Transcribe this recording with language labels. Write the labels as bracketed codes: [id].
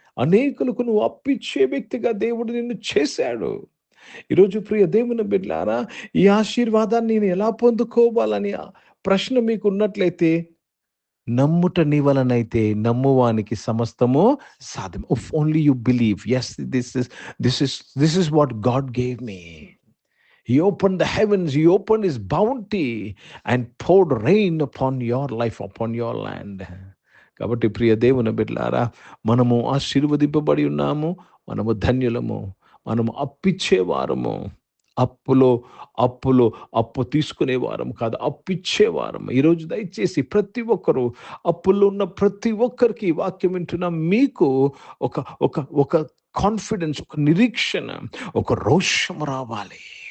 [te] అనేకులకు నువ్వు అప్పిచ్చే వ్యక్తిగా దేవుడు నిన్ను చేశాడు. ఈరోజు ప్రియ దేవుని బిడ్డలారా, ఈ ఆశీర్వాదాన్ని నేను ఎలా పొందుకోవాలని ప్రశ్న మీకు ఉన్నట్లయితే, నమ్ముట నీ వలనైతే నమ్మువానికి సమస్తము సాధ్యం. [en] If only you believe, yes, this is what God gave me. He opened the heavens, He opened His bounty and poured rain upon your life, upon your land. [te] కాబట్టి ప్రియ దేవుని బిడ్డలారా, మనము ఆశీర్వదింపబడి ఉన్నాము, మనము ధన్యులము, మనము అప్పిచ్చేవారము. అప్పులో అప్పులో అప్పు తీసుకునేవారం కాదు, అప్పిచ్చేవారం. ఈరోజు దయచేసి ప్రతి ఒక్కరూ, అప్పుల్లో ఉన్న ప్రతి ఒక్కరికి ఈ వాక్యం వింటున్న మీకు ఒక ఒక ఒక కాన్ఫిడెన్స్, ఒక నిరీక్షణ, ఒక రోషం రావాలి.